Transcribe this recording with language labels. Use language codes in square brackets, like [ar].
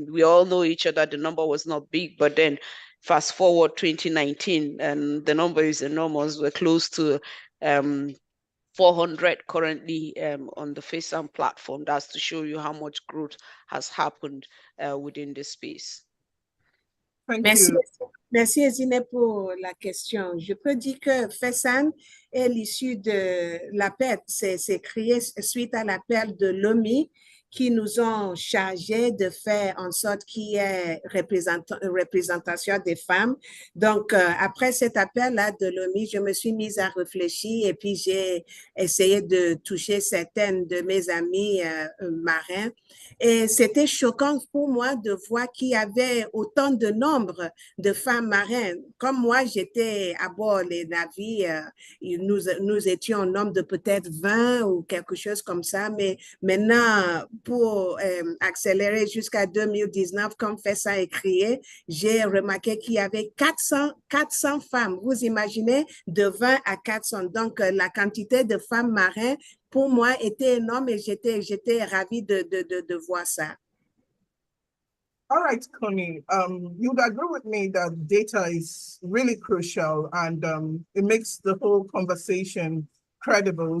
[en] We all know each other, the number was not big, but then fast forward 2019 and the number is enormous. We're close to 400 currently on the FESAN platform. That's to show you how much growth has happened within this space. [fr] Merci Ezinne pour la question. Je peux dire que FESAN est l'issue de l'appel, c'est créé suite à l'appel de l'OMI qui nous ont chargés de faire en sorte qu'il y ait représentation des femmes. Donc, après cet appel-là de l'OMI, je me suis mise à réfléchir et puis j'ai essayé de toucher certaines de mes amis marins. Et c'était choquant pour moi de voir qu'il y avait autant de nombre de femmes marines. Comme moi, j'étais à bord des navires, nous étions un nombre de peut-être 20 ou quelque chose comme ça, mais maintenant, pour accélérer jusqu'à 2019, comme FESAN est créé, j'ai remarqué qu'il y avait 400 femmes. Vous imaginez, de 20 à 400. Donc, la quantité de femmes marines, pour moi, était énorme et j'étais ravie de voir ça. [en] All right, Connie, you'd agree with me that data is really crucial and it makes the whole conversation credible.